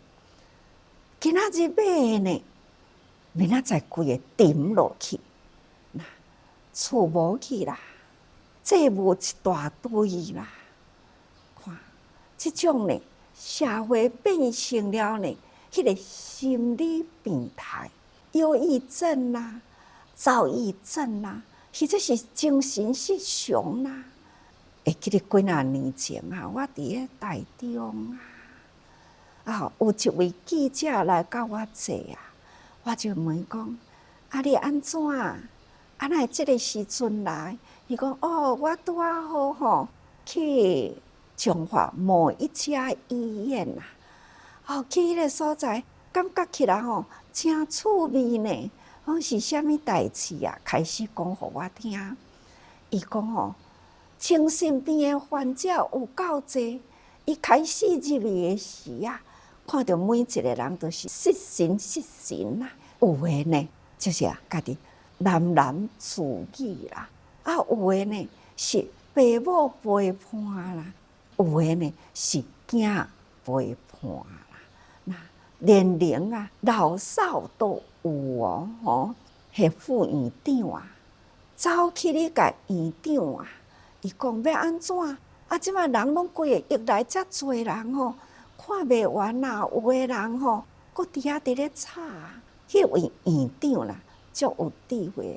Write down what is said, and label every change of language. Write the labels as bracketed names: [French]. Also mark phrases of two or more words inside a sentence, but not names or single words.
[Min Nan Chinese] 今仔日买呢，明仔载规个沉落去，那厝无去啦，债务一大堆啦。看，这种呢，社会变成了呢，迄个心理病态、忧郁症啦、躁郁症啦，或者是精神失常啦。会记得几啊年前啊，我伫咧台中啊，有一位记者来甲我坐啊，我就问讲：啊，你安怎？啊，哪会这个时阵来？伊讲：哦，我拄啊好吼，去彰化某一家医院啊，哦，去迄个所在，感觉起来吼，真趣味呢。讲是啥物代志啊？开始讲互我听。伊讲吼，精神病的患者有够济，伊开始入去的时啊，看到每一个人都是失神啊。有的呢，就是啊，家己喃喃自语啦；啊，有的呢是父母陪伴啦；有的呢是囝陪伴啦。那年龄啊，老少都有哦，吼，迄副院长啊，走去你甲院长啊，伊讲要安怎？啊，即摆人拢规个疫来遮侪人吼，看袂完啦。有的人吼，搁伫遐伫咧吵。迄位院长啦，足有智慧。